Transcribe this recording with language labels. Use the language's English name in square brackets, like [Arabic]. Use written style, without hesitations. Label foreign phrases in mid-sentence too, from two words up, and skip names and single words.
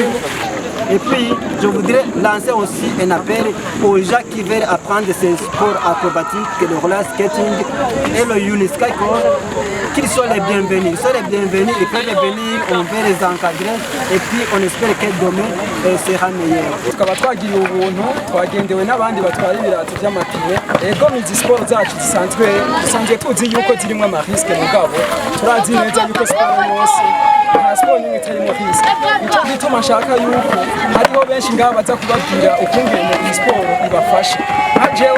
[French] Et puis, je voudrais lancer aussi un appel aux gens qui veulent apprendre ces sports acrobatiques, le [English] roller skating [French] et le unisky, qu'ils soient les bienvenus. Ils sont les bienvenus, ils peuvent venir, on veut les encadrer et puis on espère que demain sera meilleur. [Rundi] Tukaba twagiriye ubuntu twagendewe n'abandi batwara ibirato by'amapine ego izi siporo zacu dusanzwe tuzi yuko zirimo amariske mugabo turazi neza yuko siporo yose nta siporo n'imwe itarimo riske nicyo gituma nshaka yuko hariho benshi ngaha baza kubabwira ukungene iyi siporo ibafasha jewe